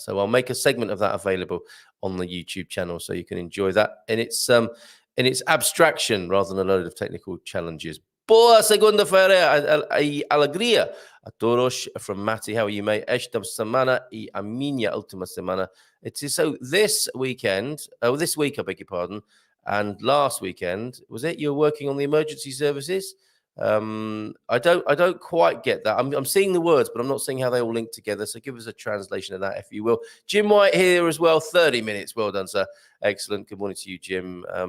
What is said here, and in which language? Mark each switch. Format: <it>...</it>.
<en>So I'll make a segment of that available on the YouTube channel so you can enjoy that in its abstraction rather than a load of technical challenges.</en> <pt>Boa segunda-feira e alegria a todos</pt> <en>from Matty. How are you, mate?</en> <pt>Esta semana e a minha última semana.</pt> <en>It is so this week, I beg your pardon, and last weekend, was it? You were working on the emergency services? I don't quite get that. I'm seeing the words, but I'm not seeing how they all link together. So give us a translation of that, if you will. Jim White here as well. 30 minutes. Well done, sir. Excellent. Good morning to you, Jim.</en>